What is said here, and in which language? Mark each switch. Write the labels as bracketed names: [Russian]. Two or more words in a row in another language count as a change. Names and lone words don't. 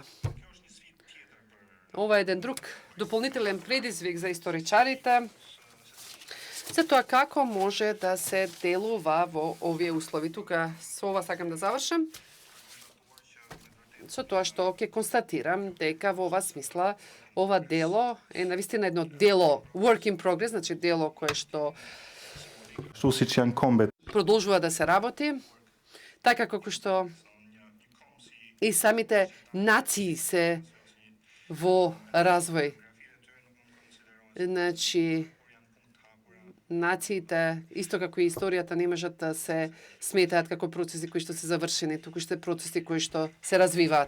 [Macedonian] Ова е еден друг дополнителен предизвик за историчарите за тоа како може да се делува во овие услови. Тука со ова сакам да завршам. со тоа што ќе констатирам дека во ова смисла ова дело е навистина едно дело [English] work in progress, [Macedonian] значи дело кое што [Albanian] Susitjan kombet [Macedonian] продолжува да се работи, така како што и самите нации се во развој. Значи, нациите, исто како и историјата, не можат да се сметаат како процеси кои што се завршени, туку што процеси кои што се развиваат.